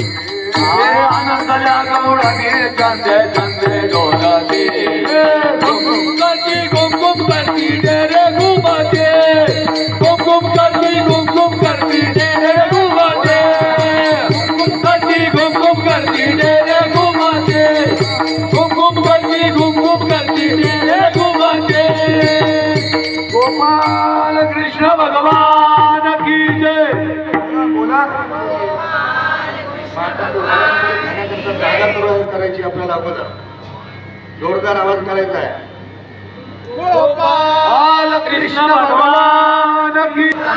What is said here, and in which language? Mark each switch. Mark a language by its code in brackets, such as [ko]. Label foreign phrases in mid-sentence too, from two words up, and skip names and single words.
[hi] आनंदला गौणाने चंद चंद डोलते घुम घुम करती तेरे घुमते घुम घुम करती तेरे घुमते घुम घुम करती तेरे घुमते घुम घुम करती तेरे घुमते. गोपाल कृष्ण भगवान की जय. [mr] बोला जागा करायची आपल्याला अगोदर जोरदार आवाज करायचा आहे. [hi] गोपाल कृष्ण भगवान की